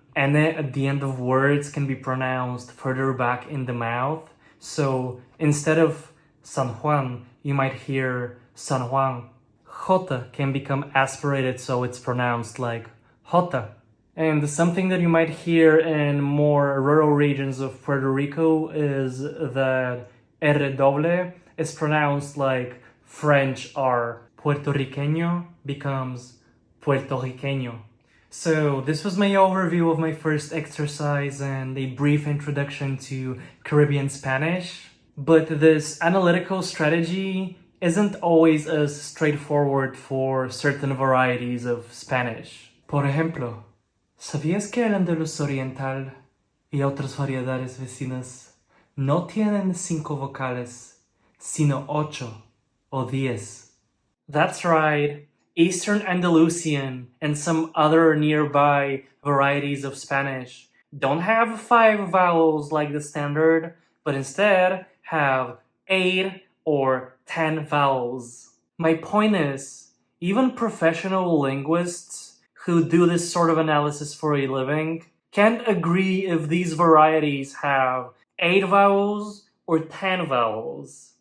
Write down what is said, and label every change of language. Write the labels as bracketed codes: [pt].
[en] Ene at the end of words can be pronounced further back in the mouth, so instead of San Juan, you might hear San Juan. Jota can become aspirated, so it's pronounced like Jota. And something that you might hear in more rural regions of Puerto Rico is that R doble is pronounced like French R. Puertorriqueño becomes Puertorriqueño. So this was my overview of my first exercise and a brief introduction to Caribbean Spanish. But this analytical strategy isn't always as straightforward for certain varieties of Spanish. [es] Por ejemplo, ¿sabías que el andaluz oriental y otras variedades vecinas no tienen 5 vocales, sino 8 o 10? [en] That's right. Eastern Andalusian and some other nearby varieties of Spanish don't have 5 vowels like the standard, but instead have 8 or 10 vowels. My point is, even professional linguists who do this sort of analysis for a living can't agree if these varieties have 8 vowels or 10 vowels.